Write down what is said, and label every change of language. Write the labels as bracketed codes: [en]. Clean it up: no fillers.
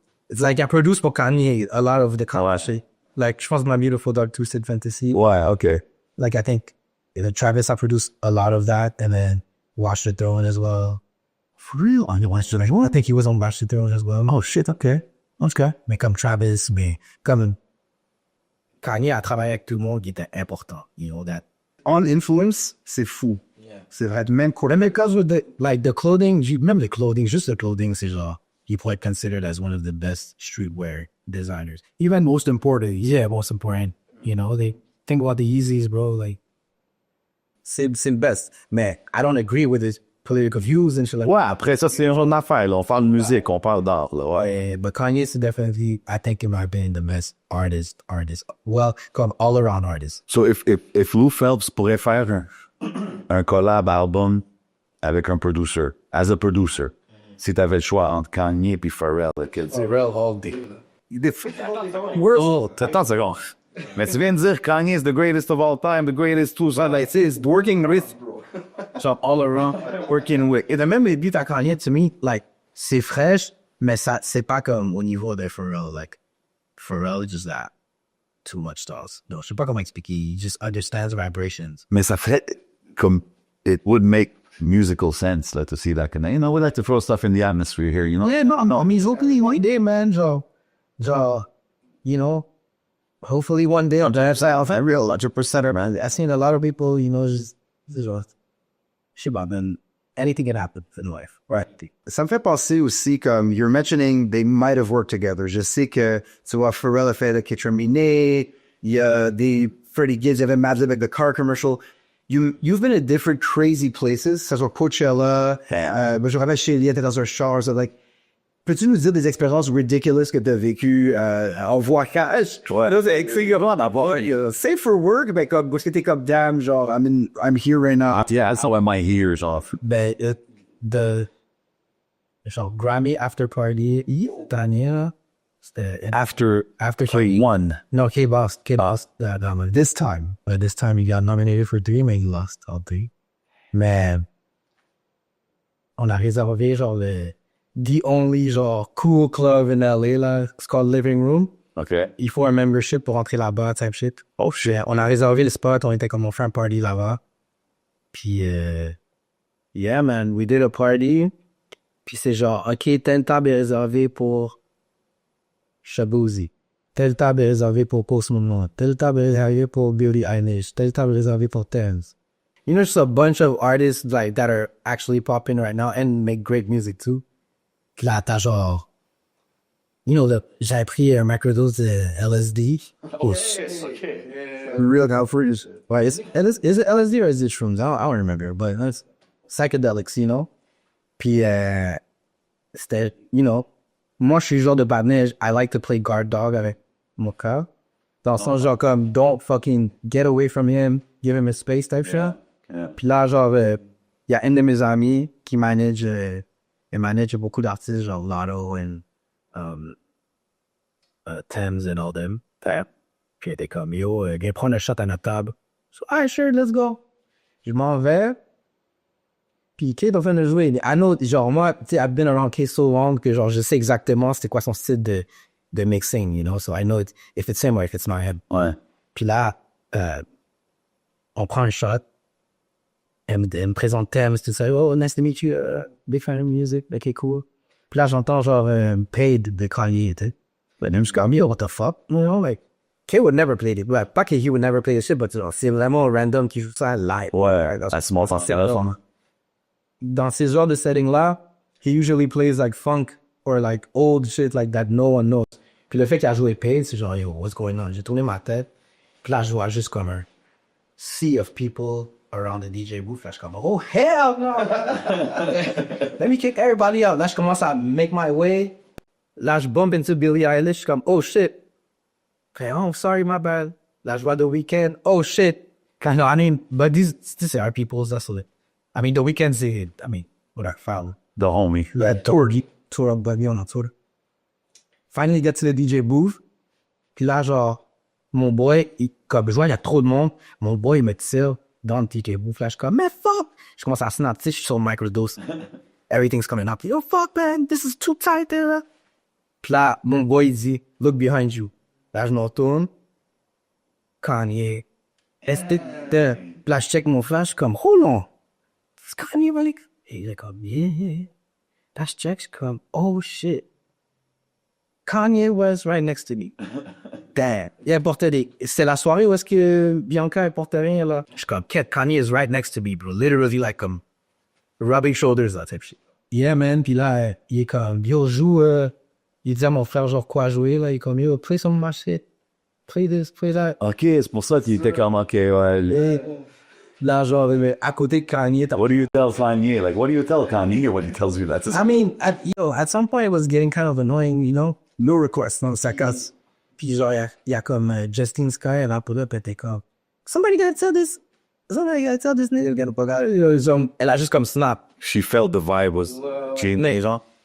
[en] It's like I produced pour Kanye a lot of the Kanye. [fr] Like, je pense My Beautiful Dark Twisted Fantasy. Ouais, okay. [en] Like, I think Travis, I produced a lot of that, and then Watch the Throne as well. For real? I think he was on Watch the Throne as well. Oh shit, okay. [fr] Mais comme Travis, mais comme Kanye a travaillé avec tout le monde qui était important. [en] You know that. [fr] On influence, c'est fou. C'est vrai, même quoi. [en] And because with the clothing, [fr] même le clothing, juste le clothing, c'est genre, [en] he probably considered as one of the best streetwear designers. Even most important, you know, they think about the Yeezys, bro, like, [fr] c'est le best. [en] Mais I don't agree with his political views and shit like. [fr] Ouais, après ça, c'est une autre affaire, là. On parle de musique, on parle d'art, là, ouais. [en] Yeah, but Kanye is definitely, I think, in my opinion, the best artist. Well, comme all-around artist. [fr] So if Lou Phelps pourrait faire un collab album avec un producer, [en] as a producer, [fr] si t'avais le choix entre Kanye et Pharrell, lequel c'est? [en] Pharrell all day. [fr] Oh, attends une seconde. Mais tu viens de dire Kanye [en] is the greatest of all time, the greatest [fr] tout ça. [en] Like, it's working with, [fr] genre [en] all around, working with. [fr] Et de même les beats à Kanye, to me, like, c'est fraîche, mais ça, c'est pas comme au niveau de Pharrell. [en] Like, Pharrell is just that. Too much stars. [fr] Non, je sais pas comment expliquer. [en] He just understands vibrations. [fr] Mais ça ferait comme, [en] it would make musical sense, là, to see that. You know, we like to throw stuff in the atmosphere here, you know? Yeah, no, I mean, hopefully one day, man, genre, you know, hopefully one day, I'm real 100%, man. I've seen a lot of people, you know, just shit, man, anything can happen in life. Right. [fr] Ça me fait penser aussi, comme, [en] you're mentioning they might have worked together. [fr] Je sais que, tu vois, Pharrell a fait le Kaytranada, il y a des Freddie Gibbs, il y avait Mavs avec [en] the car commercial. You've been at different crazy places, [fr] ça soit Coachella, je me rappelle chez Elie, t'es dans un char, so like, peux-tu nous dire des expériences ridiculous que t'as vécues en voyage? Ouais. Là, c'est vraiment d'abord, safe for work, ben comme, parce que t'es comme, damn, genre, [en] I'm here right now. Yeah, that's how am I here, genre. [fr] Ben, genre, Grammy After Party, cette année, là, c'était... [en] After he won. No, K-Boss, this time he got nominated for 3, mais he lost all 3. [fr] Mais, on a réservé, [en] genre, the only, genre, cool club in LA, là, it's called Living Room. OK. [fr] Il faut un membership pour entrer là-bas, [en] type shit. Oh shit. [fr] On a réservé le spot, on était comme, on fait un party là-bas. [en] Puis, yeah, man, we did a party. [fr] Puis c'est genre, OK, telle table est réservée pour Shabuzi. Telle table est réservée pour Post Malone. Telle table est réservée pour Billie Eilish. Telle table est réservée pour Tens. [en] You know, just a bunch of artists like that are actually popping right now and make great music too. [fr] Puis là, t'as genre, you know, j'avais pris un microdose de LSD. [en] Oh shit. Real California. Ouais, is it LSD or is it shrooms? I don't remember, but it's psychedelics, you know? [fr] Puis, c'était, you know, moi, je suis le genre de partenaire, [en] I like to play guard dog [fr] avec mon cœur. Dans le sens, genre, comme, [en] don't fucking get away from him, give him a space type shit. [fr] Puis là, genre, il y a un de mes amis qui manage beaucoup d'artistes, genre Lotto and Thames and all them. Puis il était comme, yo, viens prendre un shot à notre table. [en] So, alright, sure, let's go. [fr] Je m'en vais. Puis Kate est en train de jouer. [en] I know, genre, moi, tu sais, I've been around Kate so long [fr] que, genre, je sais exactement c'était quoi son style de mixing, [en] you know? So I know if it's him or if it's not him. [fr] Ouais. Puis là, on prend un shot. Elle me présente Thames, tout ça. [en] Oh, nice to meet you. Big fan of music. OK, cool. [fr] Puis là, j'entends genre Paid de Kanye, tu sais. [en] But I'm just comme, yo, what the fuck? You know, like, Kay would never play it. Well, pas que he would never play the shit, but c'est vraiment random qui joue ça live. [fr] Ouais, c'est mon sens. [en] Dans ces genres de settings-là, he usually plays like funk or like old shit like that no one knows. [fr] Puis le fait qu'il a joué Paid, c'est genre, [en] yo, what's going on? [fr] J'ai tourné ma tête. Puis là, je vois juste comme un [en] sea of people around the DJ booth. [fr] Là, je suis comme, oh, hell no! [en] Let me kick everybody out. [fr] Là, je commence à [en] make my way. Là, je bump into Billie Eilish. Je suis comme, oh, shit. Après, oh, sorry, my bad. Là, je vois The Weeknd. Oh, shit. I mean, but these are people's, that's it. I mean, The Weeknd, c'est, I mean, what I found. The homie. Tour of Baby on a tour. Finally get to the DJ booth. [fr] Puis là, genre, mon boy, comme je vois, il y a trop de monde. Mon boy, il me tire dans le DJ booth. Là, je suis comme, [en] mais fuck! [fr] Je commence à snap, tu sais, je suis sur le microdose. [en] Everything's coming up. Yo, fuck, man, this is too tight, là. [fr] Puis là, mon boy, il dit, [en] look behind you. [fr] Là, je me retourne. Kanye. Puis là, je check mon flash, comme, [en] hold on. Is Kanye really? [fr] Et il est comme, yeah. Là, je check, je suis comme, oh shit. [en] Kanye was right next to me. [fr] Damn. Il portait des... C'est la soirée où est-ce que Bianca, elle portait rien, là. [en] Je suis comme, Kanye is right next to me, bro. Literally, like, comme, rubbing shoulders, là, type shit. Yeah, man. [fr] Puis là, il est comme, yo, joue, il dit à mon frère, genre, quoi jouer, là. Il est comme, [en] yo, play some of my shit. Play this, play that. [fr] OK, c'est pour ça qu'il était comme, OK, ouais. Et là, genre, à côté de Kanye, [en] What do you tell Kanye? Like, what do you tell Kanye when he tells you that? I mean, at some point, it was getting kind of annoying, you know? [fr] No request, non, ça casse. Puis genre, il y a comme Justine Sky, elle a pull up, elle était comme, [en] somebody gotta tell this nigga, [fr] elle a juste comme snap. [en] She felt the vibe was changing, genre.